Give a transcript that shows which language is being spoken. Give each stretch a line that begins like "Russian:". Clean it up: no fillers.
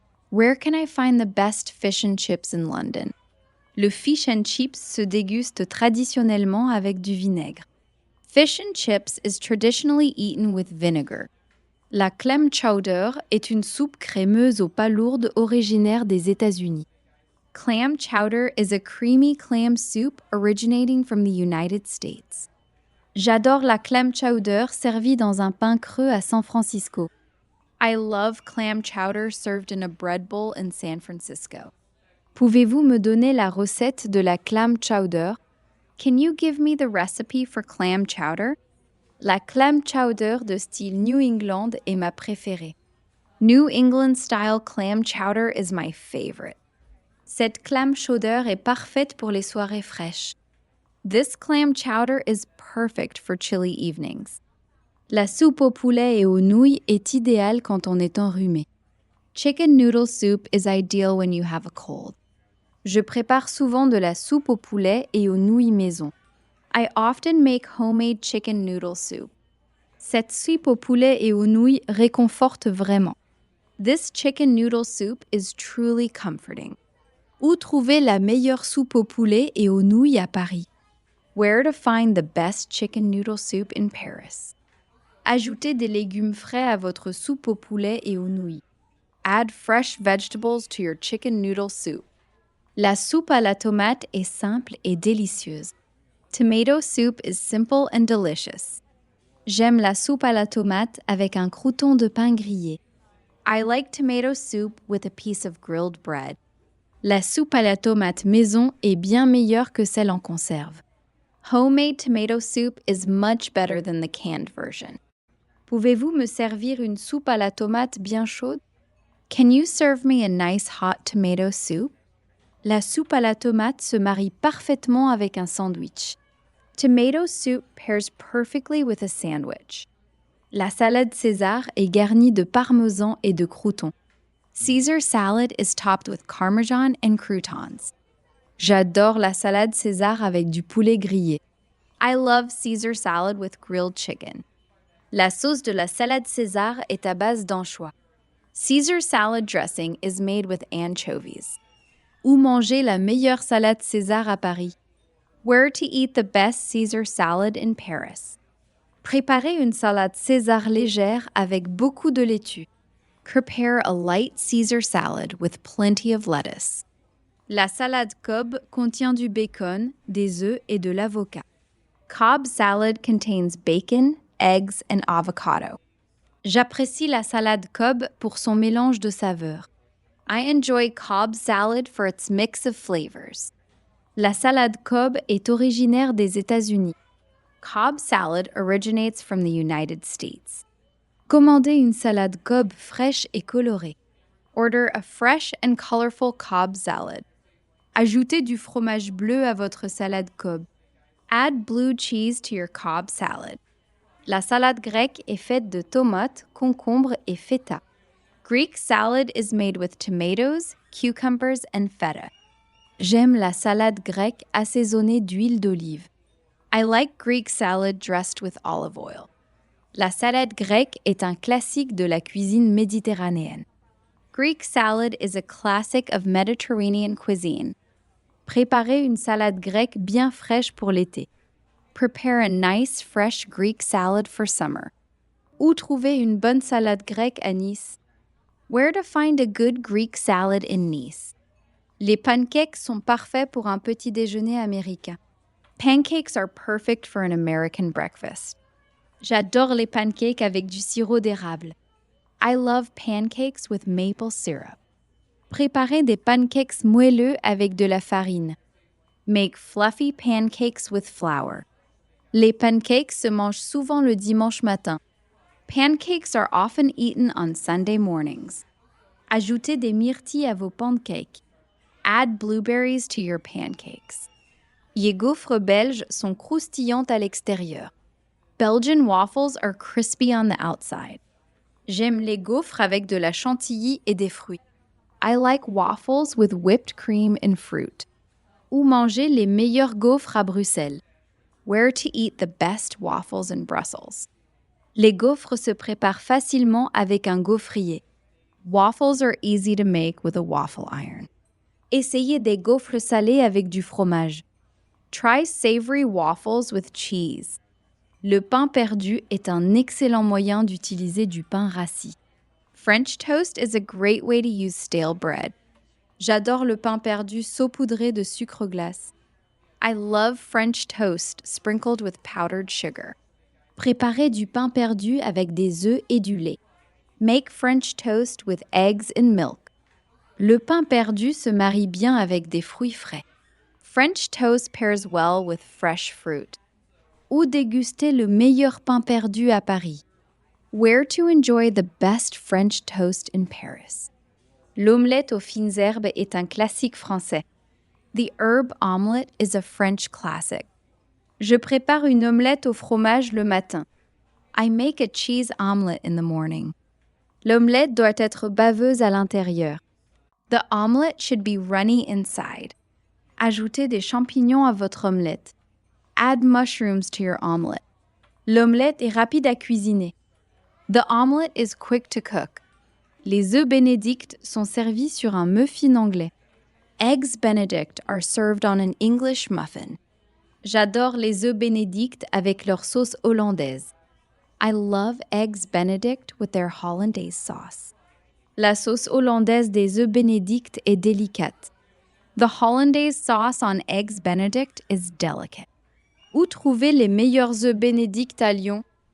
English: Where can I find the best fish and chips in London?
French: Le fish and chips se déguste traditionnellement avec du vinaigre.
English: Fish and chips is traditionally eaten with vinegar.
French: La clam chowder est une soupe crémeuse aux palourdes originaire des États-Unis.
English: Clam chowder is a creamy clam soup originating from the United States.
French: J'adore la clam chowder servie dans un pain creux à San Francisco.
English: I love clam chowder served in a bread bowl in San Francisco.
French: Pouvez-vous me donner la recette de la clam chowder?
English: Can you give me the recipe for clam chowder?
French: La clam chowder de style New England est ma préférée.
English: New England style clam chowder is my favorite.
French: Cette clam chowder est parfaite pour les soirées fraîches.
English: This clam chowder is perfect for chilly evenings.
French: La soupe au poulet et aux nouilles est idéale quand on est enrhumé.
English: Chicken noodle soup is ideal when you have a cold.
French: Je prépare souvent de la soupe au poulet et aux nouilles maison.
English: I often make homemade chicken noodle soup.
French: Cette soupe au poulet et aux nouilles réconforte vraiment.
English: This chicken noodle soup is truly comforting.
French: Où trouver la meilleure soupe au poulet et aux nouilles à Paris?
English: Where to find the best chicken noodle soup in Paris?
French: Ajoutez des légumes frais à votre soupe au poulet et aux nouilles.
English: Add fresh vegetables to your chicken noodle soup.
French: La soupe à la tomate est simple et délicieuse.
English: Tomato soup is simple and delicious.
French: J'aime la soupe à la tomate avec un crouton de pain grillé.
English: I like tomato soup with a piece of grilled bread.
French: La soupe à la tomate maison est bien meilleure que celle en conserve.
English: Homemade tomato soup is much better than the canned version.
French: Pouvez-vous me servir une soupe à la tomate bien chaude?
English: Can you serve me a nice hot tomato soup?
French: La soupe à la tomate se marie parfaitement avec un sandwich.
English: Tomato soup pairs perfectly with a sandwich.
French: La salade César est garnie de parmesan et de croûtons.
English: Caesar salad is topped with Parmesan and croutons.
French: J'adore la salade César avec du poulet grillé.
English: I love Caesar salad with grilled chicken.
French: La sauce de la salade César est à base d'anchois.
English: Caesar salad dressing is made with anchovies.
French: Où manger la meilleure salade César à Paris?
English: Where to eat the best Caesar salad in Paris?
French: Préparez une salade César légère avec beaucoup de laitue.
English: Prepare a light Caesar salad with plenty of lettuce.
French: La salade Cobb contient du bacon, des œufs et de l'avocat.
English: Cobb salad contains bacon, eggs, and avocado.
French: J'apprécie la salade Cobb pour son mélange de saveurs.
English: I enjoy Cobb salad for its mix of flavors.
French: La salade Cobb est originaire des États-Unis.
English: Cobb salad originates from the United States.
French: Commandez une salade Cobb fraîche et colorée.
English: Order a fresh and colorful Cobb salad.
French: Ajoutez du fromage bleu à votre salade Cobb.
English: Add blue cheese to your Cobb salad.
French: La salade grecque est faite de tomates, concombres et feta.
English: Greek salad is made with tomatoes, cucumbers, and feta.
French: J'aime la salade grecque assaisonnée d'huile d'olive.
English: I like Greek salad dressed with olive oil.
French: La salade grecque est un classique de la cuisine méditerranéenne.
English: Greek salad is a classic of Mediterranean cuisine.
French: Préparez une salade grecque bien fraîche pour l'été.
English: Prepare a nice, fresh Greek salad for summer.
French: Où trouver une bonne salade grecque à Nice?
English: Where to find a good Greek salad in Nice?
French: Les pancakes sont parfaits pour un petit déjeuner américain.
English: Pancakes are perfect for an American breakfast.
French: J'adore les pancakes avec du sirop d'érable.
English: I love pancakes with maple syrup.
French: Préparez des pancakes moelleux avec de la farine.
English: Make fluffy pancakes with flour.
French: Les pancakes se mangent souvent le dimanche matin.
English: Pancakes are often eaten on Sunday mornings.
French: Ajoutez des myrtilles à vos pancakes.
English: Add blueberries to your pancakes.
French: Les gaufres belges sont croustillantes à l'extérieur.
English: Belgian waffles are crispy on the outside.
French: J'aime les gaufres avec de la chantilly et des fruits.
English: I like waffles with whipped cream and fruit.
French: Où manger les meilleurs gaufres à Bruxelles?
English: Where to eat the best waffles in Brussels?
French: Les gaufres se préparent facilement avec un gaufrier.
English: Waffles are easy to make with a waffle iron.
French: Essayez des gaufres salées avec du fromage.
English: Try savory waffles with cheese.
French: Le pain perdu est un excellent moyen d'utiliser du pain rassis.
English: French toast is a great way to use stale bread.
French: J'adore le pain perdu saupoudré de sucre glace.
English: I love French toast sprinkled with powdered sugar.
French: Préparez du pain perdu avec des œufs et du lait.
English: Make French toast with eggs and milk.
French: Le pain perdu se marie bien avec des fruits frais.
English: French toast pairs well with fresh fruit.
French: Où déguster le meilleur pain perdu à Paris?
English: Where to enjoy the best French toast in Paris?
French: L'omelette aux fines herbes est un classique français.
English: The herb omelette is a French classic.
French: Je prépare une omelette au fromage le matin.
English: I make a cheese omelette in the morning.
French: L'omelette doit être baveuse à l'intérieur.
English: The omelette should be runny inside.
French: Ajoutez des champignons à votre omelette.
English: Add mushrooms to your omelette.
French: L'omelette est rapide à cuisiner.
English: The omelette is quick to cook.
French: Les œufs bénédicts sont servis sur un muffin anglais.
English: Eggs Benedict are served on an English muffin.
French: J'adore les œufs bénédicts avec leur sauce hollandaise.
English: I love eggs Benedict with their hollandaise sauce.
French: La sauce hollandaise des œufs bénédicts est délicate.
English: The hollandaise sauce on eggs Benedict is delicate.
French: Où trouver les meilleurs œufs bénédicts à Lyon?